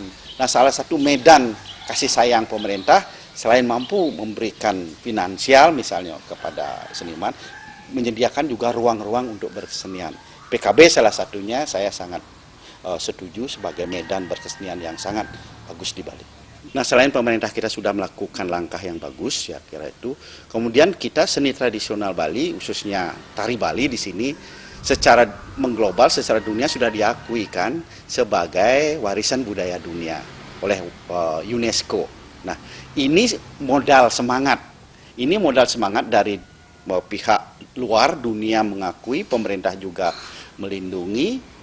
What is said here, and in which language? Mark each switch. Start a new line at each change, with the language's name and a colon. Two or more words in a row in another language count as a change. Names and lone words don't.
Indonesian: Nah, salah satu medan kasih sayang pemerintah selain mampu memberikan finansial misalnya kepada seniman, menyediakan juga ruang-ruang untuk berkesenian. PKB salah satunya, saya sangat setuju sebagai medan berkesenian yang sangat bagus di Bali. Nah, selain pemerintah kita sudah melakukan langkah yang bagus, ya kira itu, kemudian kita seni tradisional Bali, khususnya tari Bali di sini, secara mengglobal, secara dunia sudah diakui kan sebagai warisan budaya dunia oleh UNESCO. Nah, ini modal semangat. Ini modal semangat dari pihak luar dunia mengakui, pemerintah juga melindungi.